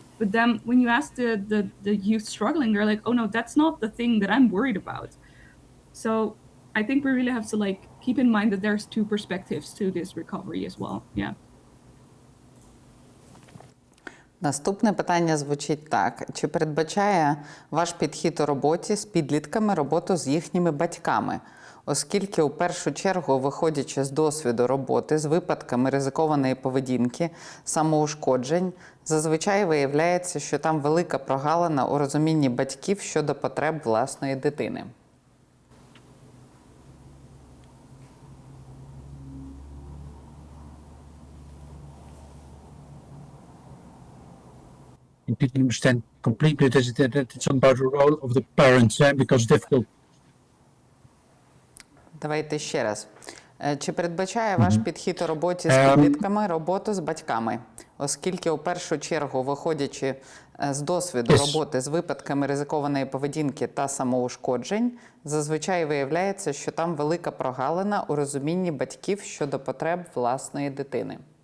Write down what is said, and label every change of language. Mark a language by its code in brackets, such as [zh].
[en] But then when you ask the youth struggling, they're like, oh no, that's not the thing that I'm worried about. So I think we really have to like keep in mind that there's two perspectives to this recovery as well. Yeah. [uk] Наступне питання звучить так. Чи передбачає ваш підхід у роботі з підлітками роботу з їхніми батьками? Оскільки у першу чергу, виходячи з досвіду роботи з випадками ризикованої поведінки, самоушкоджень, зазвичай виявляється, що там велика прогалина у розумінні батьків щодо потреб власної дитини. [en] People understand completely that it's about the role of the parents, because it's difficult. [uk] Давайте ще раз. Чи передбачає ваш підхід у роботі з підлітками роботу з батьками? Оскільки у першу чергу, виходячи з досвіду роботи з випадками ризикованої поведінки та самоушкоджень, зазвичай виявляється, що там велика прогалина у розумінні батьків щодо потреб власної дитини.